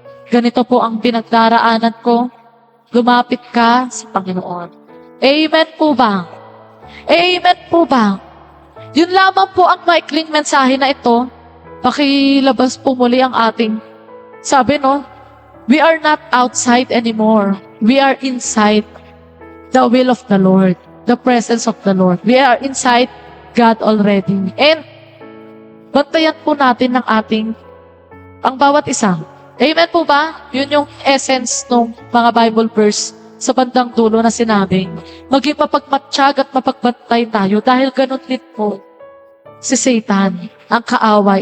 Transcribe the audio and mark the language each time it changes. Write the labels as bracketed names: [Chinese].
[Filipino] Ganito po ang pinagdaraanan ko. Lumapit ka sa Panginoon. Amen po ba? Amen po ba? Yun lamang po ang maikling mensahe na ito. Pakilabas po muli ang ating sabi, no? [English] We are not outside anymore. We are inside the will of the Lord, the presence of the Lord. We are inside God already. [Filipino] And bantayan po natin ng ang bawat isa. Amen po ba? Yun yung essence ng mga Bible verse sa bandang dulo na sinabing, maging mapagmatsyag at mapagbantay tayo dahil ganun din po si Satan, ang kaaway.